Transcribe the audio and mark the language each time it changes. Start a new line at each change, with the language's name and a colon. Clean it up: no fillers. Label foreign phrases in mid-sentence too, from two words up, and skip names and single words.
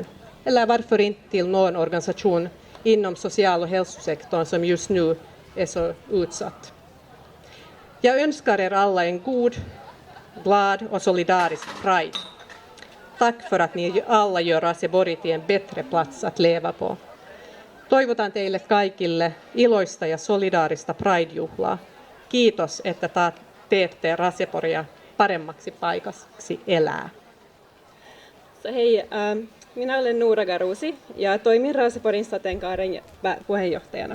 Swedish: Eller varför inte till någon organisation inom social- och hälsosektorn som just nu är så utsatt. Jag önskar er alla en god, glad och solidarisk Pride. Tack för att ni alla gör Raseborg till en bättre plats att leva på.
Finnish: Toivotan teille kaikille iloista ja solidaarista Pride-juhlaa. Kiitos, että teette Raseborgia paremmaksi paikaksi elää. Hei, minä olen Noora Garusi ja toimin Raseborgin sateenkaaren puheenjohtajana.